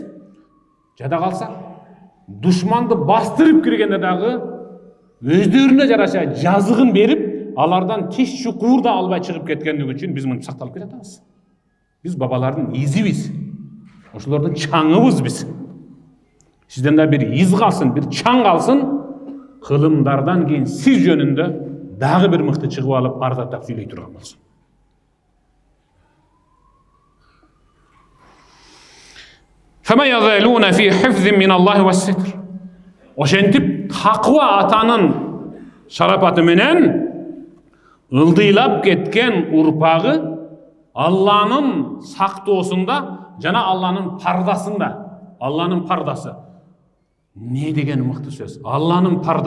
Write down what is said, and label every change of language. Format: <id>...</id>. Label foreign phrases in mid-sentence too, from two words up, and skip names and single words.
<ky>Жада калса, душманды бастырып киргенде дагы өздөрүнө жараша жазыгын берип, алардан тиш чукур да албай чыгып кеткендиги үчүн биз мынтип сакталып келатабыз. Биз бабалардын изибиз. Ошолордун чаңыбыз биз. Сизден да бир из калсын, бир чаң калсын, кылымдардан кийин сиз жөнүндө дагы бир мыкты чыгып алып ардаттап сүйлөй турган болсун.</ky> <ar>فما يزالون في حفظ من الله وستر.</ar> <ky>Ошентип таква атанын шарапаты менен ылдыйлап кеткен урпагы Алланын сактоосунда жана Алланын пардасында. Алланын пардасы. Не деген мыкты сөз?</ky>